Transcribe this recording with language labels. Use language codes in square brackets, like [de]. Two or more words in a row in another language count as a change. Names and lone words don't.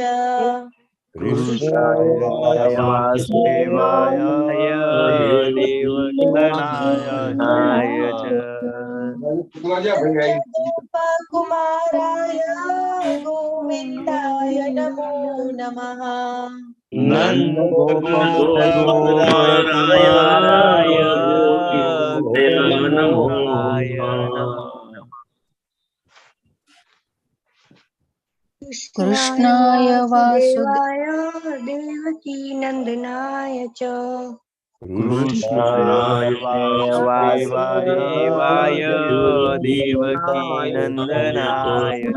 [sa] કૃષ્ણાય વાસુદેવાય દેવકી નંદનાય ચ કુમારાય ગોવિંદાય નમો નમઃ. નંદ ગોપકુમારાય गोविन्दाय नमो नमः। कृष्णाय वासुदेवाय देवकी नंदनाय च कृष्णाय वासुदेवाय देवकी नंदनाय च